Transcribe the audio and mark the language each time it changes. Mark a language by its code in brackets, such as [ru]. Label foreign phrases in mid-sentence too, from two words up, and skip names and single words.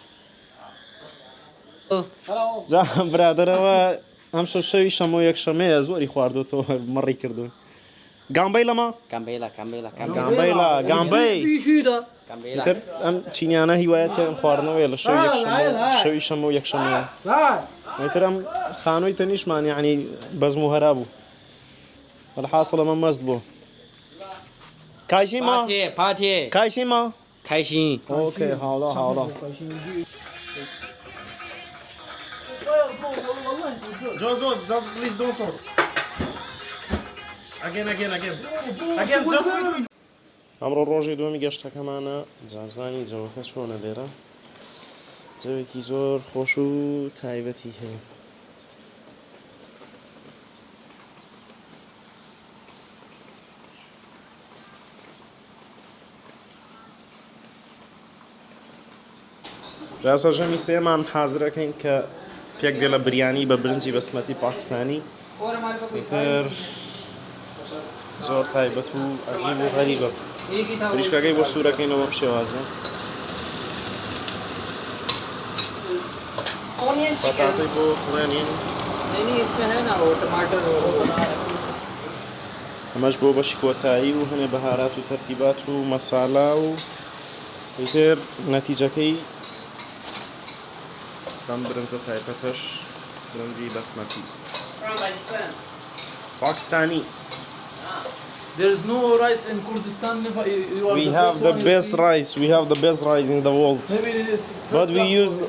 [ckb] جا برادرەوە ئەم شەوی شەمە و یەکشەمەیە زۆری خواردوەوە مەڕی کردوون گامبەی لەما گامبەی ئیتر ئەم چینیانە هیوایەتە ئەم خواردنەوەیە لە شەوی شەمە و یەکشەمەیە ئیتر ئەم خانووی تەنیشمان یعنی بەزم و هەرا بوو بەڵحاصڵ ئەمە مەست بوو کایسیما [zh] 趴贴 کایسیما 开心 [ckb] اوکی حالا [en] Jojo, just please don't talk. Again, just wait. [ckb] ئەمڕۆ ڕۆژی دووەمی گەشتەکەمانە جابزانی جەوەکە چۆنە لێرە جەوێکی زۆر خۆش و تایبەتی هەیە ڕاستە ژەمی سێمان حازرەکەین کە پێک دێ لە بریانی بە برنجی بەسمەتی پاکستانی ئیتر زۆر تایبەت و عەجیب و غەریبە بریشکەکەی بۆ سوورەکەینەوە بەم شێوازە بەتاڵی بۆ خوێنین [hi] नहीं इसमें है ना वो टमाटर [ckb] ئەمەش بۆ بەشی کۆتایی و هەنێ بەهارات و تەرتیبات و مەسالا و ئیتر نەتیجەکەی بەم برنجە تایبەتەش برنجی بەسمەتی پاکستانی [en] There's no rice in Kurdistan. You are We the have first the one you best see. rice. We have the best rice in the world. Maybe it is But first